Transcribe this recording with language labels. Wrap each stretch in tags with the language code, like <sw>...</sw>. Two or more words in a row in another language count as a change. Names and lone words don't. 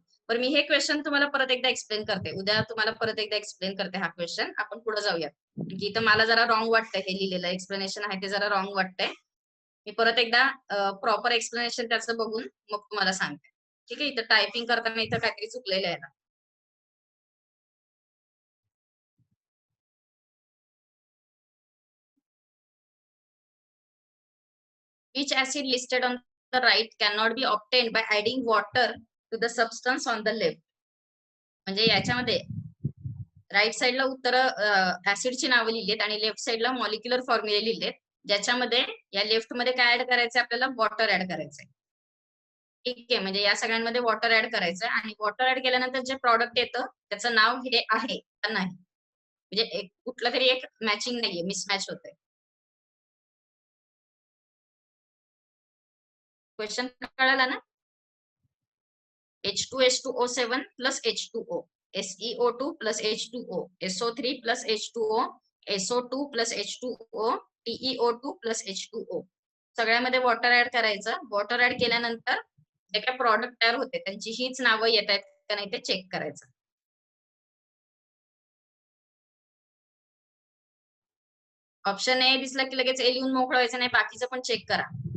<mr>पण मी हे क्वेश्चन तुम्हाला परत एकदा एक्सप्लेन करते. उद्या तुम्हाला परत एकदा एक्सप्लेन करते हा क्वेश्चन. आपण पुढे जाऊयात. इथं मला जरा रॉंग वाटतंय, हे लिहिलेलं एक्सप्लेनेशन आहे ते जरा रॉंग वाटतंय. मी परत एकदा</mr> <en>proper explanation</en> <mr>त्याचं बघून मग तुम्हाला सांगते. ठीक आहे. इथं टायपिंग करताना इथं काहीतरी चुकलेलं आहे ना.</mr> <en>Which acid listed on the right cannot be obtained by adding water to the substance on the left?</en> <mr>म्हणजे याच्यामध्ये</mr> <en>right sideला</en> <mr>उत्तर ऍसिडची नावं लिहिलीत आणि</mr> <en>left sideला molecular formulae</en> <mr>लिहिलेत, ज्याच्यामध्ये या लेफ्ट मध्ये काय ऍड करायचंय आपल्याला,</mr> <en>water add</en> <mr>करायचंय. ठीक आहे, म्हणजे या सगळ्यांमध्ये</mr> <en>water add</en> <mr>करायचं आणि</mr> <en>water add</en> <mr>केल्यानंतर जे प्रॉडक्ट येतं त्याचं नाव हे आहे का नाही, म्हणजे एक कुठलं तरी एक मॅचिंग नाहीये, मिसमॅच होतंय. क्वेश्चन कळाला ना?</mr> <en>H2H2O7 plus H2O, SeO2 plus H2O, SO3 plus H2O, SO2 plus H2O, TeO2 plus H2O.</en> <mr>सगळ्यामध्ये</mr> <en>water add</en> <mr>करायचं.</mr> <en>water add</en> <mr>केल्यानंतर जे काय प्रॉडक्ट तयार होते त्यांची हीच नावं येत आहेत का नाही ते चेक करायचं.</mr> <en>option A</en> <mr>दिसला की लगेच ए लिहून मोकळं व्हायचं नाही, बाकीचं पण चेक करा.</mr>